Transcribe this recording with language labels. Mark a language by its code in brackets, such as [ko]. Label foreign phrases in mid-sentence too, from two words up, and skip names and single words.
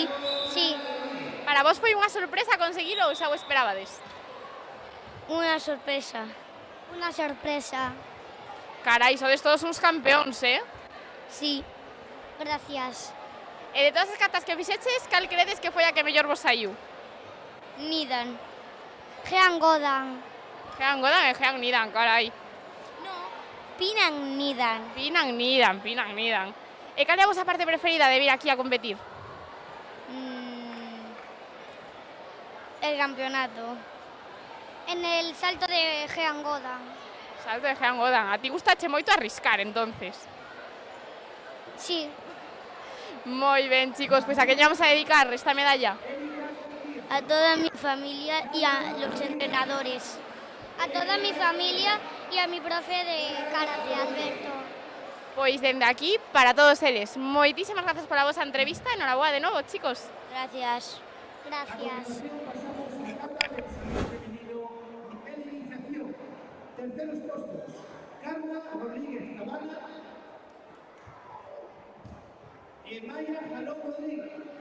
[gl] Para vos foi unha sorpresa conseguilo ou xa o esperabades? [es] Una sorpresa. [gl] Carai, sodes todos uns campeóns, [es] Sí. Gracias. [gl] E de todas as catas que fixeches, cal credes que foi a que mellor vos saiu? Nidan. Jean Godan. Jean Godan e Jean Nidan, carai. Pinan Nidan. Pinan Nidan. E cal é a vosa parte preferida de vir aquí a competir? [es] El campeonato. En el salto de Jean Godan. Salto de Jean Godan. [gl] A ti gustache moito arriscar, entonces. [es] Sí. [gl] Moi ben, chicos, pois a que vamos a dedicar esta medalla? [es] A toda mi familia y a los entrenadores. A toda mi familia y a mi profe de karate, Alberto. [gl] Pois dende aquí, para todos eles, moitísimas grazas pola vosa entrevista. Enhoraboa de novo, chicos. [es] Gracias. Pasamos a kata femenino nivel de iniciación. Terceros postos, Carla Rodríguez Cabana y Maya Jalón Rodríguez.